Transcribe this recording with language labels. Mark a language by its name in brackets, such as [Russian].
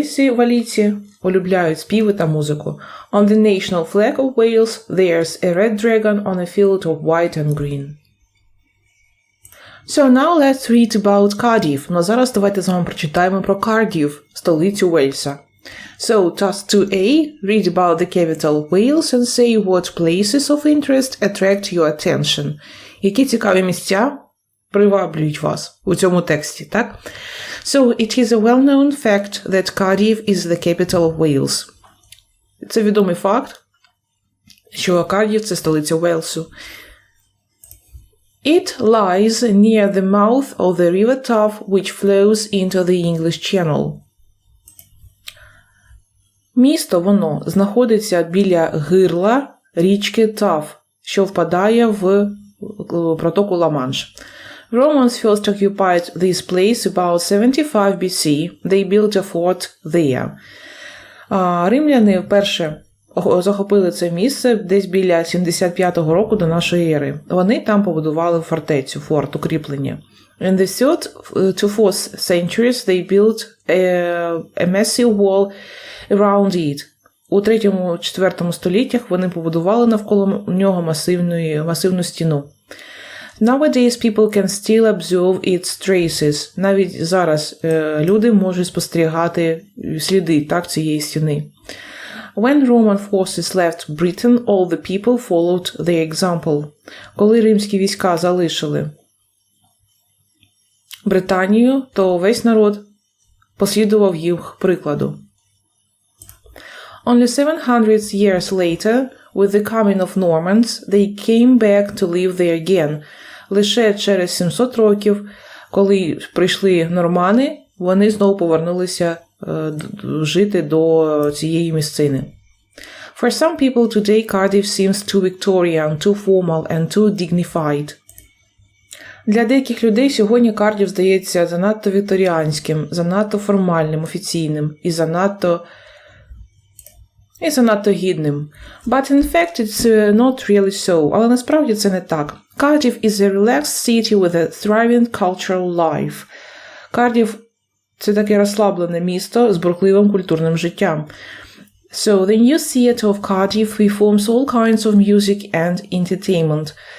[Ukrainian] Валійці улюбляють співи та музику. [English] On the national flag of Wales, there's a red dragon on a field of white and green. So now let's read about Cardiff. [Ukrainian] Ну, зараз давайте з вами прочитаємо про Cardiff, столицю Уельса. [English] So, task 2a, read about the capital of Wales and say what places of interest attract your attention. [Ukrainian] Які цікаві місця приваблюють вас у цьому тексті, так? [English] So, it is a well-known fact that Cardiff is the capital of Wales. [Ukrainian] Це відомий факт, що Кардіф – це столиця Уелсу. [English] It lies near the mouth of the river Taff, which flows into the English Channel. [Ukrainian] Місто, воно, знаходиться біля гирла річки Таф, що впадає в протоку Ла-Манш. [English] Romans first occupied this place about 75 BC. They built a fort there. [Ukrainian] Римляни вперше захопили це місце десь біля 75-го року до нашої ери. Вони там побудували фортецю, форт, укріплення. [English] In the 3rd to 4th centuries they built a massive wall around it. [Ukrainian] У 3-4 століттях вони побудували навколо нього масивну стіну. [English] Nowadays people can still observe its traces. [Ukrainian] Навіть зараз люди можуть спостерігати сліди цієї стіни. [English] When Roman forces left Britain, all the people followed their example. [Ukrainian] Коли римські війська залишили Британію, то весь народ послідував їх прикладу. [English] Only 700 years later, with the coming of Normans, they came back to live there again. [Ukrainian] Лише через 700 років, коли прийшли нормани, вони знову повернулися жити до цієї місцини. [English] For some people today, Cardiff seems too Victorian, too formal and too dignified. [Ukrainian] Для деяких людей сьогодні Кардів здається занадто вікторіанським, занадто формальним, офіційним і занадто гідним. [English] But in fact it's not really so. [Ukrainian] Але насправді це не так. [English] Cardiff is a relaxed city with a thriving cultural life. [Ukrainian] Кардів – це таке розслаблене місто з бурхливим культурним життям. [English] So the new theatre of Cardiff performs all kinds of music and entertainment.